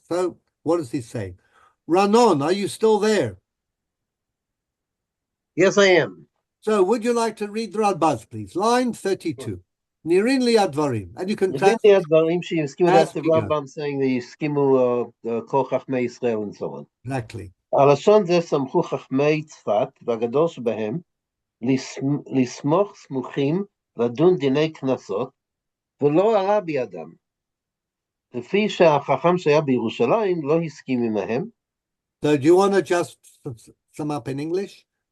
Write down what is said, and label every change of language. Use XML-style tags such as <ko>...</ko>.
<en>So what does he say? Ranon, are you still there? Yes, I am. So would you like to read the Radbaz, please? Line 32. Nirin li advarim, and you can translate. That's the Rambam saying the skimu kol chachmei Yisrael and so on. Exactly.</en> <he>הלשון זה סמכו חכמי צפת והגדול שבהם לסמוך סמוכים לדון דיני קנסות ולא עלה בידם. לפי שהחכם שהיה בירושלים לא הסכים עמהם.</he> <en>So do you want to just sum up in English?</en>